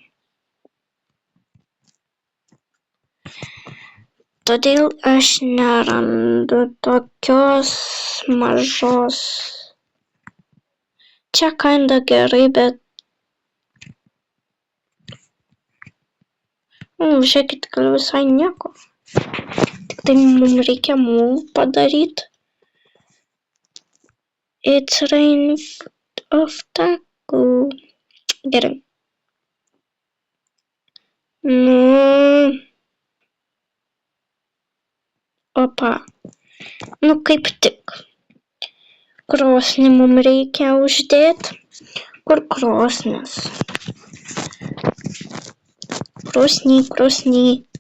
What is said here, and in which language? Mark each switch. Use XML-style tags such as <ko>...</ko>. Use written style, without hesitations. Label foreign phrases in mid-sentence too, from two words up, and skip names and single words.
<lt>Todėl aš nerandu tokios mažos. Čia kinda gerai, bet... Žiūrėkit, gal visai nieko. Tik tai mums reikia mūl padaryti.</lt> <en>It's rain of taco.</en> <lt>Gerai. Nu... Opa. Nu kaip tik. Krosnį mums reikia uždėti. Kur krosnis? Krosnį.</lt>